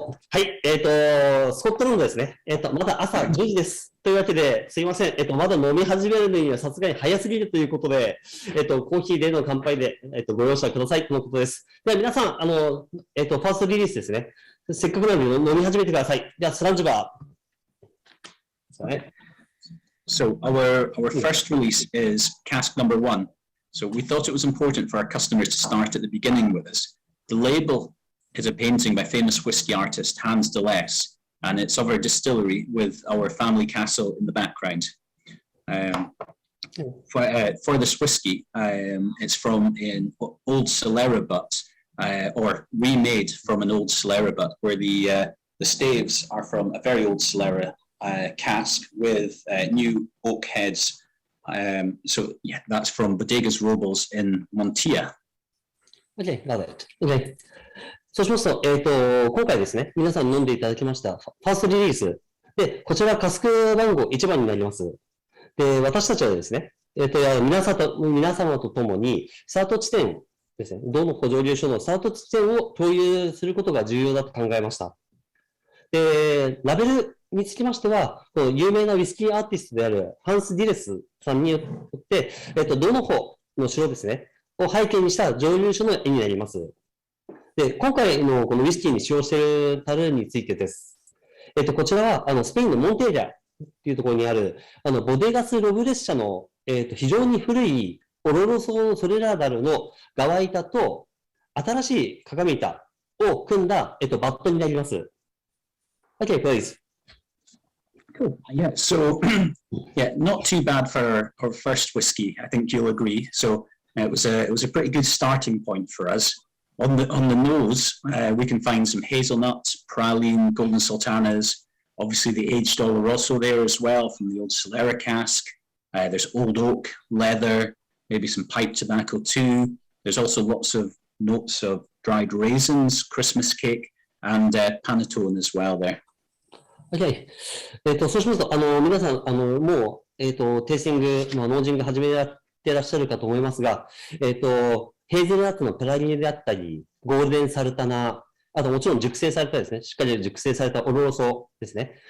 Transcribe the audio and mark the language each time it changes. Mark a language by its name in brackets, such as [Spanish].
[Japanese] はい、スコットランドですね。まだ朝10時です。というわけで、すいません。まだ飲み始めるのにはさすがに早すぎるということで、コーヒーでの乾杯で、ご容赦くださいとのことです。では皆さん、ファーストリリースですね。せっかくなので飲み始めてください。では、スランジバー。 [English] So our first release is cask number 1. So we thought it was important for our customers to start at the beginning with us. The label is a painting by famous whiskey artist Hans de Les, and it's of our distillery with our family castle in the background. For this whiskey, it's from an old SOLERA butt, or remade from an old SOLERA butt, where the staves are from a very old SOLERA cask with new oak heads. So yeah, that's from Bodegas Robles in Montilla. Okay, got it. Okay. [Japanese] そうしますと、今回ですね、皆さん飲んでいただきました、ファーストリリース。で、こちら、カスク番号1番になります。で、私たちはですね、皆様と共に、スタート地点ですね、ドーノッホ蒸留所のスタート地点を共有することが重要だと考えました。で、ラベルにつきましては、有名なウイスキーアーティストであるハンス・ディレスさんによって、ドーノッホの城ですね、を背景にした蒸留所の絵になります。で、今回のこのウイスキーに使用している樽についてです。こちらは、スペインのモンテーリャっていうところにある、ボデガス・ロブレッシャの、非常に古いオロロソソレラダルの側板と、新しい鏡板を組んだ、バットになります。 [English] Okay, please. Cool. Yeah. So, yeah, not too bad for our first whiskey. I think you'll agree. So it was a pretty good starting point for us. On the nose, we can find some hazelnuts, praline, golden sultanas. Obviously, the aged Oloroso there as well from the old SOLERA cask. There's old oak, leather, maybe some pipe tobacco too. There's also lots of notes of dried raisins, Christmas cake, and panettone as well there. Okay. [Japanese] そうしますと、皆さん、もう、テイスティング、ノージング始めてらっしゃるかと思いますが、ヘーゼルナッツのプラリネであったり、ゴールデンサルタナ、あともちろん熟成されたですね、しっかり熟成されたオロロソですね。